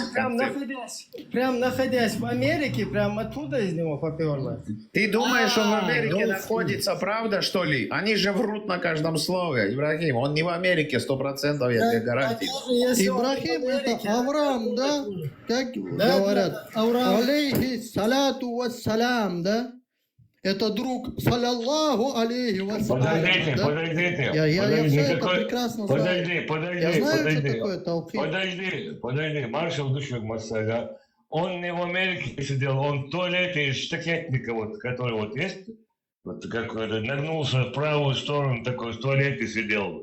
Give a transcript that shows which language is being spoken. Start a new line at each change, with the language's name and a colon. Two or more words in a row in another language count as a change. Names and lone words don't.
Russian: Прям находясь в Америке, прям оттуда из него поперло. Ты думаешь, он в А, Америке ну, находится, правда, что ли? Они же врут на каждом слове, Ибрахим. Он не в Америке, 100%, я тебе гарантирую. Ибрахим это Авраам, да? Как говорят?
Arabic: عليه الصلاة والسلام,
Russian: да? Это друг,
Arabic: صلى الله عليه وسلم.
Russian: Подождите, да? подождите. Я все это Никакой- прекрасно знаю. Подожди, Я знаю, что подожди. такое таухид. Подожди, маршал Душек Масага. Он не в Америке сидел, он в туалете штакетника, вот, который вот есть, вот какой-то, нагнулся в правую сторону, такой в туалете сидел.